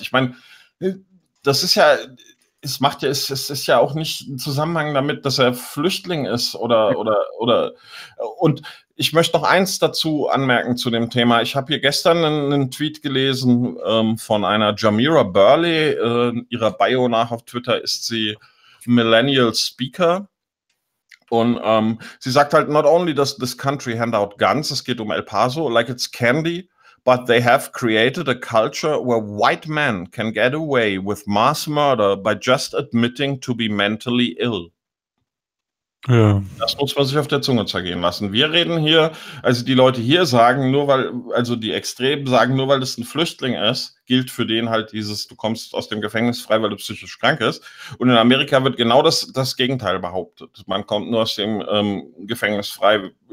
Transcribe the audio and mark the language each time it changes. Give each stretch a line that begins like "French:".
German: Ich meine, das ist ja... Es ist ja auch nicht im Zusammenhang damit, dass er Flüchtling ist oder. Und ich möchte noch eins dazu anmerken zu dem Thema. Ich habe hier gestern einen Tweet gelesen von einer Jamira Burley. Ihrer Bio nach auf Twitter ist sie Millennial Speaker. Und sie sagt halt,
English: not only does this country hand out guns,
German: es geht um El Paso,
English: like it's candy, but they have created a culture where white men can get away with mass murder by just admitting to be mentally ill.
German: Ja. Das muss man sich auf der Zunge zergehen lassen. Wir reden hier, also die Leute hier sagen, die Extremen sagen, nur weil das ein Flüchtling ist, gilt für den halt dieses, du kommst aus dem Gefängnis frei, weil du psychisch krank bist. Und in Amerika wird genau das Gegenteil behauptet. Man kommt nur aus dem Gefängnis frei,